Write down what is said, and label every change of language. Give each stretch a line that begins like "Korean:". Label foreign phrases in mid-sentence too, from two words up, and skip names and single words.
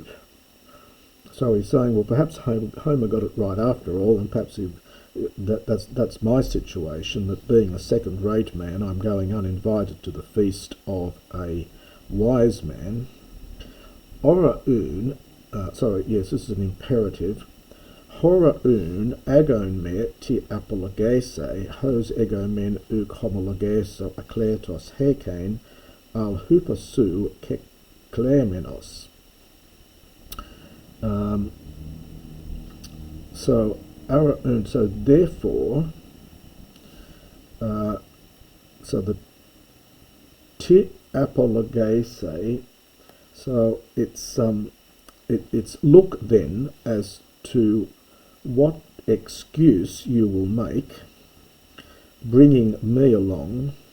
English: So he's saying, well, perhaps Homer got it right after all, and perhaps that's my situation, that being a second-rate man, I'm going uninvited to the feast of a wise man.
Greek: ὅρα οὖν,
English: this is an imperative.
Greek: ὅρα οὖν ἄγων με τί ἀπολογήσει, ὡς ἐγὼ μὲν οὐχ ὁμολογήσω ἄκλητος ἥκειν ἀλλ' ὑπὸ σοῦ κεκλημένος.
English: So therefore, the
Greek: τί ἀπολογήσει,
English: so it's look then as to what excuse you will make bringing me along,